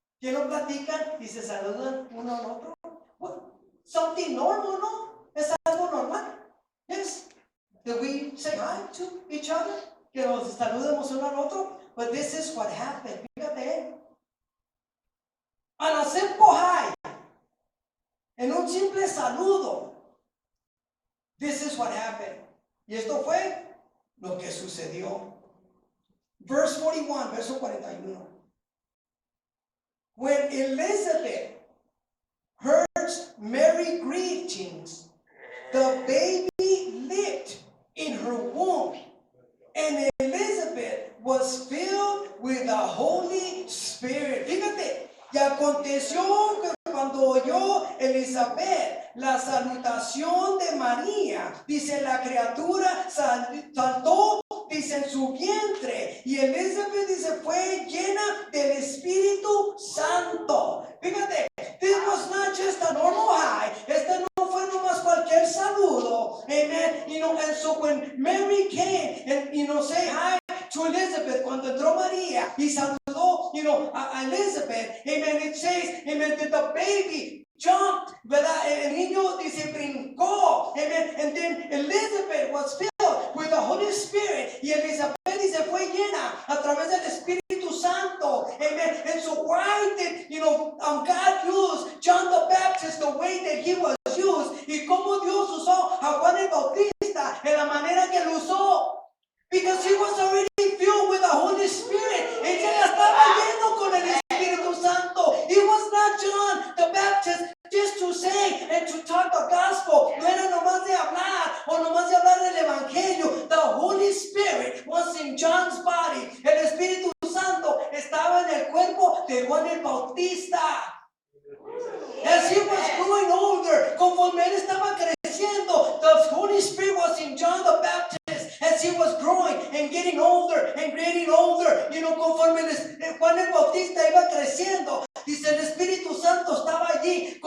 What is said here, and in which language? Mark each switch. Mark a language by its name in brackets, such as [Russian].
[Spanish] Que no platican y se saludan uno al otro. [English] What? Something normal, ¿no? [Spanish] Es algo normal. [English] Yes. Do we say hi to each other? [Spanish] Que nos saludemos uno al otro. [English] But this is what happened. Fíjate. On a simple hi. [Spanish] En un simple saludo. [English] This is what happened. [Spanish] Y esto fue lo que sucedió. [English] Verse 41, [Spanish] verso 41. [English] When Elizabeth heard Mary's greetings, the baby leaped in her womb, and Elizabeth was filled with the Holy Spirit. [Spanish] Fíjate, y aconteció que cuando oyó Elizabeth la salutación de María, dice, la criatura saltó, dice, en su vientre, y Elizabeth, dice, fue llena del Espíritu Santo. [English] Fíjate, this was not just a normal hi. [Spanish] Este no fue nomás cualquier saludo. [English] Amen. And so when Mary came and, say hi to Elizabeth, [Spanish] cuando entró María y saludó, a Elizabeth, [English] amen, it says, amen, that the baby jumped, ¿verdad? [Spanish] El niño, dice, brincó, amen, [English] and then Elizabeth was filled with the Holy Spirit, [Spanish] y Elizabeth, dice, fue llena a través del Espíritu Santo, amen. [English] And so why did, God use John the Baptist the way that he was used, [Spanish] y cómo Dios usó a Juan el Bautista en la manera que lo usó? [English] Because he was already filled with the Holy Spirit. [Spanish] Él ya estaba lleno con el Espíritu Santo. [English] It was not John the Baptist just to say and to talk the gospel. [Spanish] No era nomás de hablar o nomás de hablar del Evangelio. [English] The Holy Spirit was in John's body. [Spanish] El Espíritu Santo estaba en el cuerpo de Juan el Bautista. [English] As he was growing older, [Spanish] conforme él estaba creciendo, [English] the Holy Spirit was in John the Baptist. As he was growing and getting older [Spanish] and getting older, conforme Juan el Bautista iba creciendo, dice, el Espíritu Santo estaba allí.